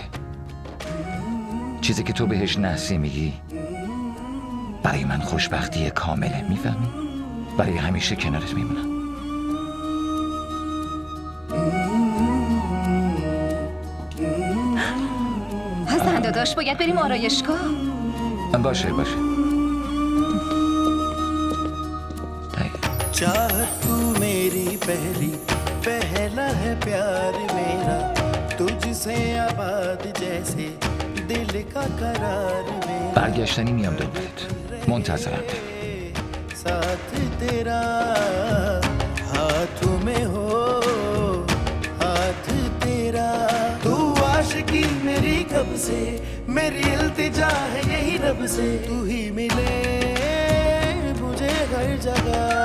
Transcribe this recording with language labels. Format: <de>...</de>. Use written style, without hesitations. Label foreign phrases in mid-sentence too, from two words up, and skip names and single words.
<fa>چیزی که تو بهش نحسی میگی برای من خوشبختی کامله، میفهمی؟ برای همیشه کنارت میمونم. حسن داداش باید بریم آرایشگاه. باشه</fa> <hi>चाहत तू मेरी पहली, पहला है प्यार मेरा, तुझसे आबाद जैसे दिल का करार मेरा,</hi> <fa>برگشتنی میام دنبالت. منتظرم.</fa> <hi>साथ तेरा, हाथों में हो हाथ तेरा। तू आशिकी मेरी कब से, मेरी इल्तिजा है यही रब से, तू ही मिले मुझे हर जगह।</hi>